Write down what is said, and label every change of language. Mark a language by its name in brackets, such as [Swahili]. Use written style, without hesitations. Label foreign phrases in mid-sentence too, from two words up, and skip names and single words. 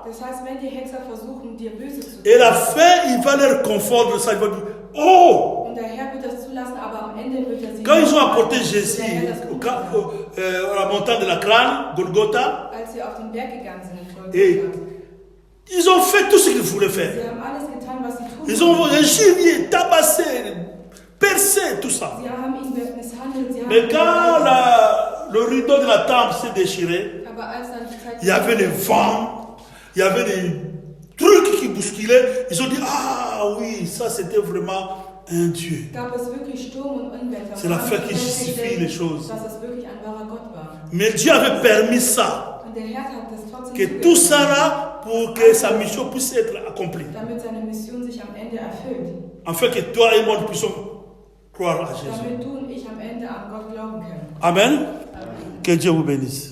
[German] Das heißt, wenn die Hexer versuchen, dir Böse zu tun, [French] Et à la fin, il va leur confondre ça. Il va dire, oh! [German] und der Herr wird das zulassen, aber am Ende wird er sie... [French] Quand ils ont apporté Jésus [German] Der Herr das gut macht. [French] à la montagne de la crâne, Golgotha, [German] Als sie auf den Berg gegangen sind in [French] et Golgatha, ils ont fait tout ce qu'ils voulaient faire. [German] sie haben alles getan, was sie tun [French] Ils ont [German] wollten. [French] givré, tabassé, percé, tout ça. [German] Sie haben ihn misshandelt, sie haben [French] Mais [German] ihn [French] quand [German] gefoltert. [French] le rideau de la temple s'est déchiré, [German] Aber als dann die Zeit... [French] il y avait des vents, il y avait des trucs qui bousculaient. Ils ont dit, ah oui, ça c'était vraiment un Dieu. [German] gab es wirklich Sturm und Unwetter. [French] C'est la foi qui justifie les choses. [German] Dass es wirklich ein wahrer Gott war. [French] Mais Dieu avait permis ça, [German] Und der Herr hat das trotzdem [French] que [German] zugelassen, [French] tout ça là, pour que sa mission puisse être accomplie. [German] damit seine Mission sich am Ende erfüllt. [French] Afin que toi et moi nous puissions croire à Jésus. [German] Damit du und ich am Ende an Gott glauben können. [French] Amen. [German] Amen. [French] Que Dieu vous bénisse.